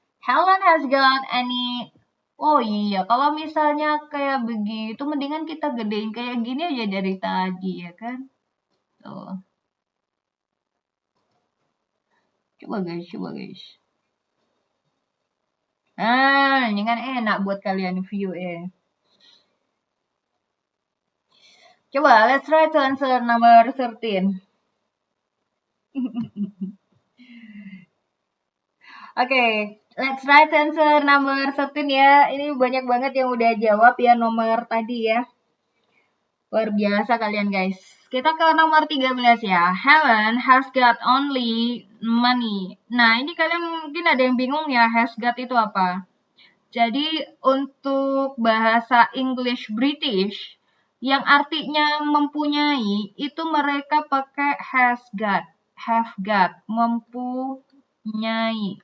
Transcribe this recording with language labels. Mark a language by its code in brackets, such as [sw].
[en] Helen has got any... [id] Oh iya, kalau misalnya kayak begitu, mendingan kita gedein kayak gini aja dari tadi, ya kan? Tuh. Coba guys. Nah, ini kan enak buat kalian view ya. [en] Coba, let's try to answer number 13. Oke, let's try to answer number 13 ya. [id] Ini banyak banget yang udah jawab ya nomor tadi ya. Luar biasa kalian guys. Kita ke nomor 13 ya. [en] Helen has got only money. [id] Nah, ini kalian mungkin ada yang bingung ya, has got itu apa? Jadi untuk bahasa English British yang artinya mempunyai itu mereka pakai has got, have got, mempunyai.